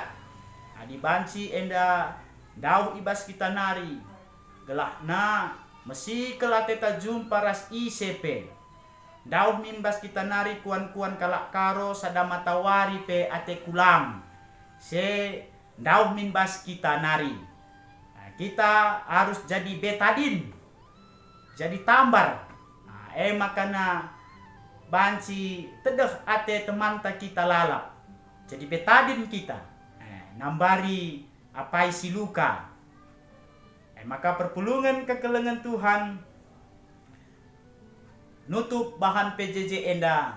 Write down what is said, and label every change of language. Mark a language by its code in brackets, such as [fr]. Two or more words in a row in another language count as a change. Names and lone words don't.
[btx] Adi banci enda dauh ibas kita nari. Gelahna mesi kelateta jumpa ras ICP. Dauh mimbas kita nari kuan-kuan kalak karo sadama tawari pe ate kulam. Se dauh minbas kita nari. [id] Nah, kita harus jadi betadin, jadi tambar. Nah, [btx] makana banci tedeh ate temanta kita lalap, jadi betadin kita. Nah, nambari apai si luka. Maka perpulungan kekelengan Tuhan nutup bahan PJJ enda.